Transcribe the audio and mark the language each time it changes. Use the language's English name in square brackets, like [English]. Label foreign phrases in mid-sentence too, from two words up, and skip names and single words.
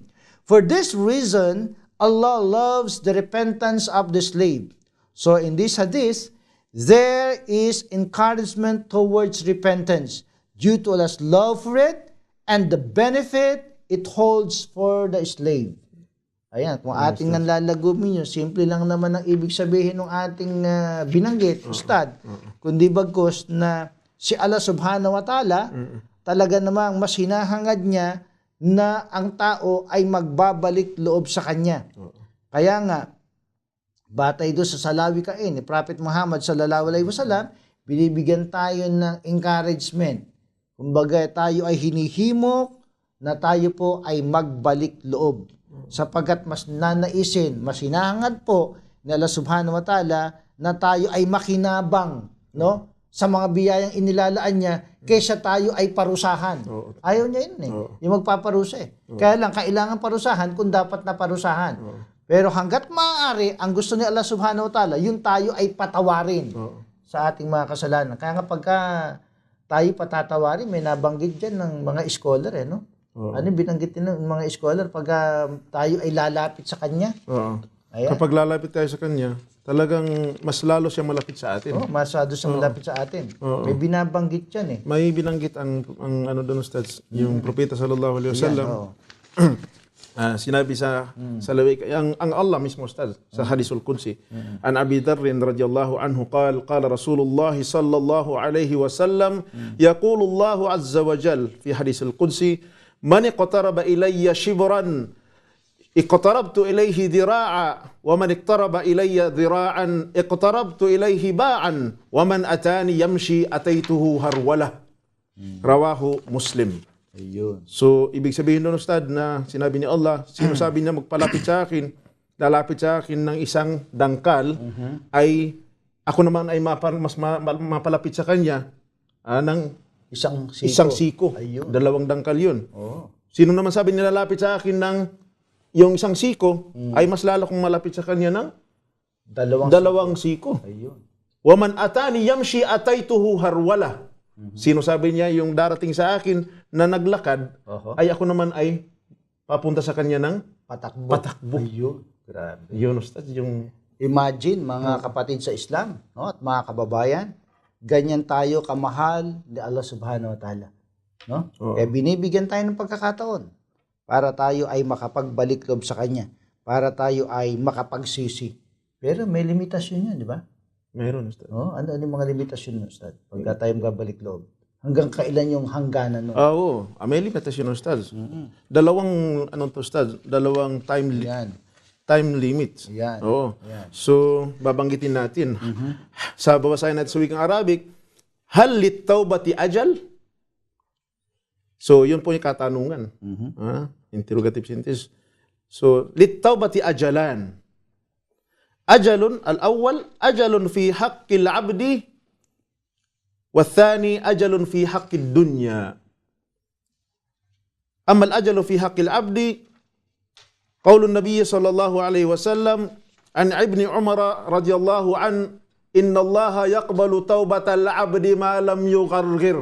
[English] For this reason, Allah loves the repentance of the slave. So in this hadith, there is encouragement towards repentance due to Allah's love for it and the benefit it holds for the slave. [Filipino] Ayan, kung ating nanlalagumin yun, simple lang naman ang ibig sabihin ng ating binanggit, Ustad. Kundi bagkus na si Allah [Arabic] سبحانه وتعالى, [Filipino] talaga namang mas hinahangad niya na ang tao ay magbabalik loob sa Kanya. Kaya nga, batay doon sa salawikain ni Prophet Muhammad [Arabic] صلى الله عليه وسلم, [Filipino] binibigyan tayo ng encouragement. Kumbaga tayo ay hinihimok na tayo po ay magbalik loob. Sapagkat mas nanaisin, mas hinahangad po ni Allah [Arabic] سبحانه وتعالى [Filipino] na tayo ay makinabang, no? Sa mga biyayang inilalaan niya, kaysa tayo ay parusahan. Ayaw niya yun yung magpaparusa Kaya lang, kailangan parusahan kung dapat na parusahan. Pero hanggat maaari, ang gusto ni Allah [Arabic] سبحانه وتعالى, [Filipino] yung tayo ay patawarin sa ating mga kasalanan. Kaya nga pagka tayo patatawarin, may nabanggit dyan ng mga scholar, no? Ano binanggit ng mga scholar pagka tayo ay lalapit sa Kanya? Kapag lalapit tayo sa Kanya, talagang mas lalo siya malapit sa atin. Masyado siya malapit sa atin. May binabanggit yan May binanggit ang ano doon, Ustaz, yung Propeta [Arabic] صلى الله عليه وسلم. [Filipino] Sinabi sa salawik, ang Allah mismo, Ustaz, sa [Arabic] الحديث القدسي. عن أبي ذر رضي الله عنه قال رسول الله صلى الله عليه وسلم يقول الله عز وجل في الحديث القدسي من اقترب إلي شبرا اقتربت إليه ذراعا ومن اقترب إلي ذراعا اقتربت إليه باعا ومن أتاني يمشي أتيته هرولة. Rawahu Muslim. [Filipino] Ayun. So, ibig sabihin nun, Ustad, na sinabi ni Allah, sino sabi niya magpalapit sa akin, lalapit sa akin ng isang dangkal, ay ako naman ay mas mapalapit sa kanya ng isang siko. Ayun. 2 dangkal yun. Sino naman sabi niya lalapit sa akin ng yung isang siko, ay mas lalo kong malapit sa kanya ng 2 siko. Ayun. [Arabic] ومن أتاني يمشي أتيته هرولة. [Filipino] Sino sabi niya yung darating sa akin na naglakad, ay ako naman ay papunta sa kanya ng patakbo. Ayun. Grabe. Yun, Ustad, yung... Imagine, mga kapatid sa Islam, no, at mga kababayan, ganyan tayo kamahal ni Allah [Arabic] سبحانه وتعالى. [Filipino] No? Kaya binibigyan tayo ng pagkakataon para tayo ay makapagbalik loob sa Kanya, para tayo ay makapagsisi. Pero may limitasyon yun, di ba? Meron, Ustad. Ano yung mga limitasyon, Ustad? Pagka tayo magabalik loob. Hanggang kailan yung hangganan nun? Oo. May limitasyon, Ustad. Dalawang [English] time limits. [Filipino] Yan. Oo. So, babanggitin natin. Sa babasahin natin sa wikang Arabic, [Arabic] هل للتوبة أجل? [Filipino] So, yun po yung katanungan. [English] Interrogative sentence. [Arabic] So, للتوبة أجلان أجل الأول أجل في حق العبد, والثاني أجل في حق الدنيا. أما الأجل في حق العبد قول النبي صلى الله عليه وسلم عن ابن عمر رضي الله عنه إن الله يقبل توبة العبد ما لم يغرغر.